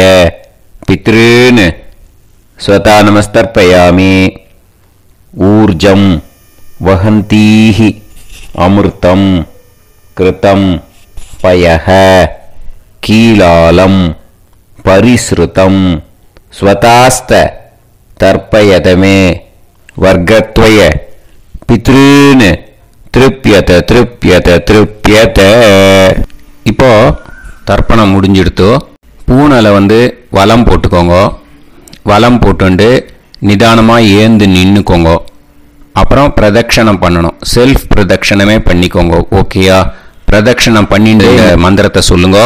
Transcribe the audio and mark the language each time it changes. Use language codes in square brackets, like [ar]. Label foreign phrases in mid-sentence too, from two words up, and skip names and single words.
[sa] पितॄन् स्वता नमस्तर्पयामि ऊर्जं वहन्तीः अमृतं कृतं पयः कीलालं परिसृतं स्वतास्त तर्पयत मे वर्गत्वय पितॄन् तृप्यत तृप्यत तृप्यत. [ta] இப்போ தர்ப்பணம் முடிஞ்சிடுத்தோ. பூனலை வலம் போட்டுக்கோங்க. வலம் போட்டுண்டு நிதானமாக ஏந்து நின்றுக்கோங்க. அப்புறம் பிரதட்சணம் பண்ணணும். செல்ஃப் பிரதட்சணமே பண்ணிக்கோங்க. ஓகேயா? பிரதட்சணம் பண்ணிட்டு மந்திரத்தை சொல்லுங்க.